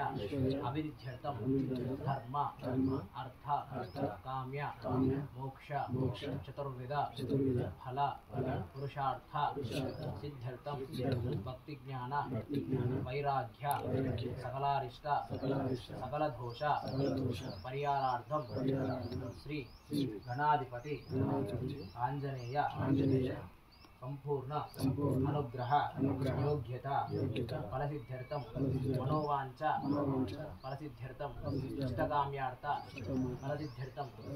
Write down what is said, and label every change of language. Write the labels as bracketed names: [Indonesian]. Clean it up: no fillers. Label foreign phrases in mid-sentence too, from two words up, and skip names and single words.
[Sanskrit] अभिवृद्ध्यर्थं धर्म अर्थ काम्य मोक्ष चतुर्विध फल पुरुषार्थ सिद्ध्यर्थं भक्ति ज्ञान वैराग्य सकलारिष्ट सकल दोष परिहारार्थं श्री गणाधिपति आंजनेय संपूर्ण अनुग्रह योग्यता फलसिद्ध्यर्थं मनोवांछा फलसिद्ध्यर्थं इष्टकाम्यार्थ फलसिद्ध्यर्थं